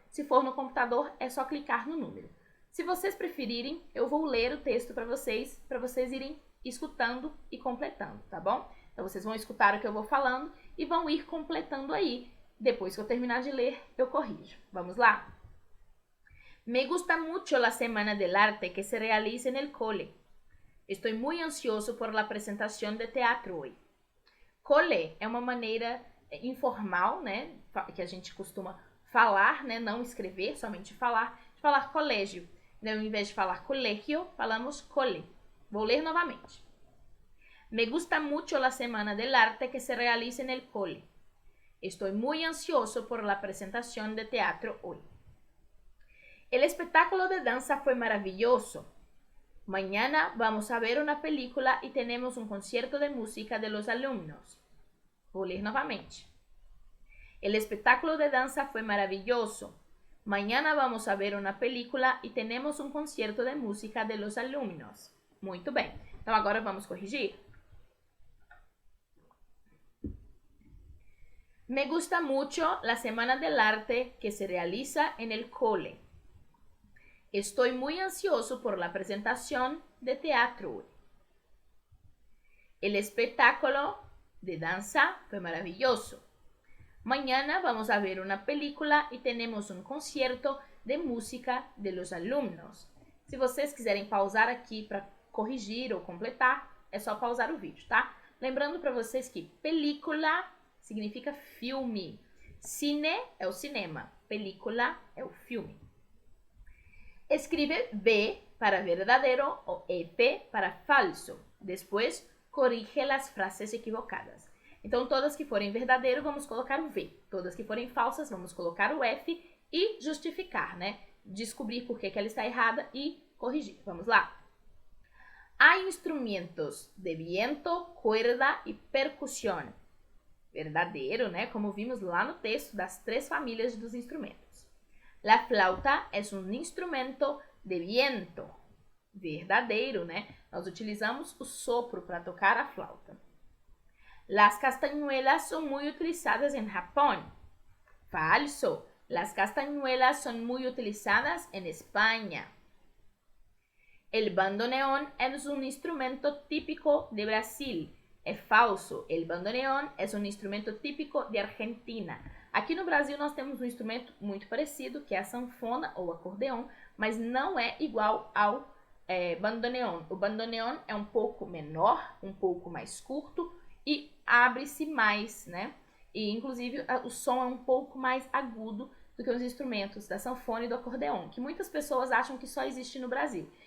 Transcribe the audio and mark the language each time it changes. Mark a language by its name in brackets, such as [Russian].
[Portuguese] Se for no computador, é só clicar no número. Se vocês preferirem, eu vou ler o texto para vocês irem escutando e completando, tá bom? Então, vocês vão escutar o que eu vou falando e vão ir completando aí. Depois que eu terminar de ler, eu corrijo. Vamos lá? [Spanish] Me gusta mucho la Semana del Arte que se realiza en el cole. Estoy muy ansioso por la presentación de teatro hoy. [Portuguese] Cole é uma maneira informal, né, que a gente costuma falar, né, não escrever, somente falar, de falar colégio. Então, ao invés de falar colegio, falamos cole. Vou ler novamente. [Spanish] Me gusta mucho la Semana del Arte que se realiza en el cole. Estoy muy ansioso por la presentación de teatro hoy. El espectáculo de danza fue maravilloso. Mañana vamos a ver una película y tenemos un concierto de música de los alumnos. [Portuguese] Vou ler novamente. [Spanish] El espectáculo de danza fue maravilloso. Mañana vamos a ver una película [Portuguese] e temos um concerto [Spanish] de música de los alumnos. [Portuguese] Muito bem. Então agora vamos corrigir. [Spanish] Me gusta mucho la Semana del Arte que se realiza en el cole. Estoy muy ansioso por la presentación de teatro hoy. El espectáculo de danza fue maravilloso. Mañana vamos a ver una película [Portuguese] e temos um concerto [Spanish] de música de los alumnos. [Portuguese] Se vocês quiserem pausar aqui para corrigir ou completar, é só pausar o vídeo, tá? Lembrando para vocês que película significa filme. Cine é o cinema. Película é o filme. Escribe V para verdadeiro ou F para falso. Depois, corrige as frases equivocadas. Então, todas que forem verdadeiro, vamos colocar o V. Todas que forem falsas, vamos colocar o F e justificar, né? Descobrir por que ela está errada e corrigir. Vamos lá. Há instrumentos de viento, cuerda e percussão. Verdadeiro, né? Como vimos lá no texto das 3 famílias dos instrumentos. La flauta é um instrumento de viento. Verdadeiro, né? Nós utilizamos o sopro para tocar a flauta. [Spanish] Las castañuelas son muy utilizadas en Japón. Falso. Las castañuelas son muy utilizadas en España. El bandoneón es un instrumento típico de Brasil. [Portuguese] É falso. [Spanish] El bandoneón es un instrumento típico de Argentina. [Portuguese] Aqui no Brasil nós temos um instrumento muito parecido, que é a sanfona ou acordeon, mas não é igual ao bandoneon. O bandoneon é um pouco menor, um pouco mais curto e abre-se mais, né? E inclusive o som é um pouco mais agudo do que os instrumentos da sanfona e do acordeon, que muitas pessoas acham que só existe no Brasil.